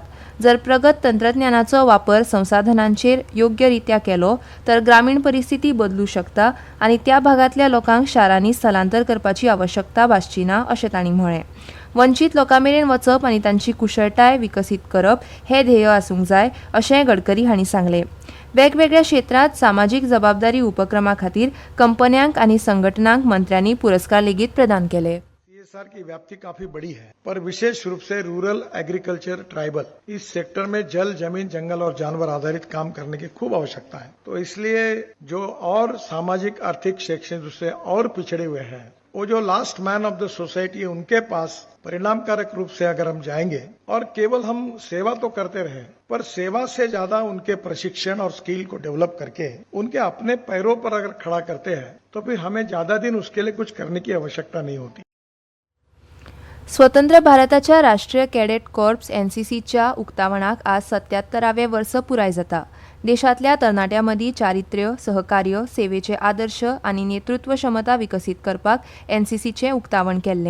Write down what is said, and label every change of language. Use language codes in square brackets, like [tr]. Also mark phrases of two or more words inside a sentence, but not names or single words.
[kok] जर प्रगत तंत्रज्ञानाचो वापर संसाधनांचेर योग्यरित्या केलो तर ग्रामीण परिस्थिती बदलू शकता आनी त्या भागांतल्या लोकांक शारांनी स्थलांतर करपाची आवश्यकता भासची ना अशें तांणी म्हळें. वंचीत लोकां मेरेन वचप आनी तांची कुशळटाय विकसीत करप हें ध्येय आसूंक जाय अशें गडकरी हांणी सांगलें. वेगवेगळ्या क्षेत्रांत सामाजीक जबाबदारी उपक्रमा खातीर कंपन्यांक आनी संघटनांक मंत्र्यांनी पुरस्कार लेगीत प्रदान केले. [hi] CSR की व्याप्ति काफी बड़ी है, पर विशेष रूप से [en] rural agriculture tribal [hi] इस सेक्टर में जल, जमीन, जंगल और जानवर आधारित काम करने की खूब आवश्यकता है. तो इसलिए जो और सामाजिक आर्थिक क्षेत्र से और पिछड़े हुए हैं, वो जो [en] last man of the society [hi] है, उनके पास परिणामकारक रूप से अगर हम जाएंगे और केवल हम सेवा तो करते रहे, पर सेवा से ज्यादा उनके प्रशिक्षण और स्किल को डेवलप करके उनके अपने पैरों पर अगर खड़ा करते हैं तो फिर हमें ज्यादा दिन उसके लिए कुछ करने की आवश्यकता नहीं होती. [kok] स्वतंत्र भारताच्या राष्ट्रीय कॅडेट कॉर्प्स NCCच्या उक्तावणाक आज 77वें वर्स पुराय जाता. देशांतल्या तरणाट्यां चारित्र्य, सहकार्य, सेवेचे आदर्श आनी नेतृत्व क्षमता विकसीत करपाक NCCचें उक्तावण केल्लें.